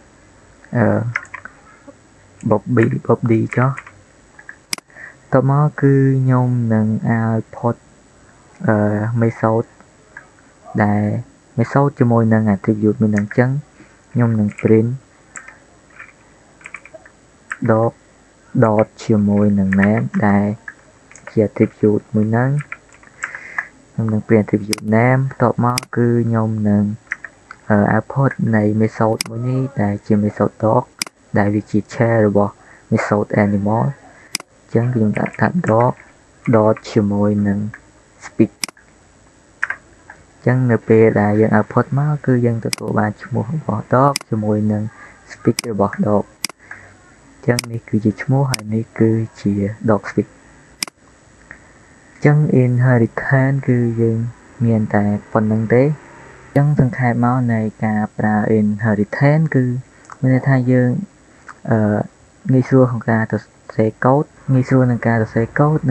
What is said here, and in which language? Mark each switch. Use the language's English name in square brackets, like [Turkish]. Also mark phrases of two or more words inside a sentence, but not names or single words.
[Khmer] Bobby ចុះតបមកគឺខ្ញុំនឹង [English] output method [Khmer] ដែល method ជាមួយនឹង attribute មួយនឹងអញ្ចឹងខ្ញុំនឹង print [English] dog dot [Khmer] ជាមួយនឹង name ដែលជា attribute មួយហ្នឹងខ្ញុំនឹង [English] print attribute name [Khmer] បន្ទាប់មកគឺខ្ញុំនឹង output នៃ method មួយនេះដែលជា [English] method dog [Khmer] ដែលវាជា child របស់ [English] method animal [Khmer] អញ្ចឹងខ្ញុំដាក់ថា [English] dog dot [Khmer] ជាមួយនឹង speak អញ្ចឹងនៅពេលដែលយើង output មកគឺយើងទទួលបានឈ្មោះរបស់ dog ជាមួយនឹង speak របស់ dog អញ្ចឹងនេះគឺជាឈ្មោះហើយនេះគឺជា [English] dog speak [Khmer] អញ្ចឹង inheritance គឺយើង មានតែប៉ុណ្្នឹងទេអញ្ចឹងសង្ខេបមកនៃការប្រើ inheritance គឺមានន័យថាយើងងាយស្រួលក្នុងការសរសេរកូដងាយស្រួលក្នុងការសរសេរកូដនិង